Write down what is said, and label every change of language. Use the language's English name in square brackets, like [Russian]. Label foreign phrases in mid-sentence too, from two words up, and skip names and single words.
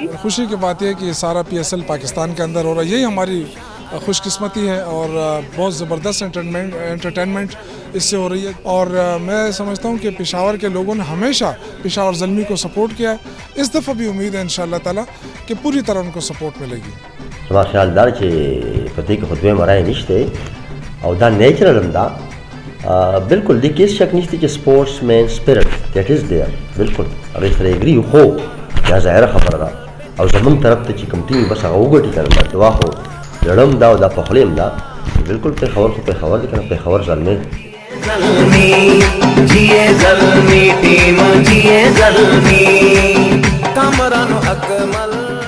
[Urdu] خوشی کی بات یہ ہے کہ یہ سارا پی ایس ایل پاکستان کے اندر ہو رہا ہے، یہی ہماری خوش قسمتی ہے اور بہت زبردست انٹرٹینمنٹ اس سے ہو رہی ہے. اور میں سمجھتا ہوں کہ پشاور کے لوگوں نے ہمیشہ پشاور زلمی کو سپورٹ کیا ہے. اس دفعہ بھی امید ہے [Arabic] انشاءاللہ تعالی [Urdu] کہ پوری طرح ان کو سپورٹ ملے گی. [Pashto] زما خیال دا چې په دې کې خو دویمه رایه نشته او دا نیچرل هم ده. بالکل دې کې هېڅ شک نشته چې [English] sportsman spirit that is there, [Pashto] بالکل هغې سره اګري یو، خو دا ظاهره خبره ده او زمونږ طرف ته چې کوم ټیم بس هغه وګټي که نه دا دعا خو لړم ده او دا په خولې هم ده. بالکل پېښور خو پېښور دی که نه، پېښور زلمی [Urdu] جیے زلمی ٹیم جیے زلمی کامران اکمل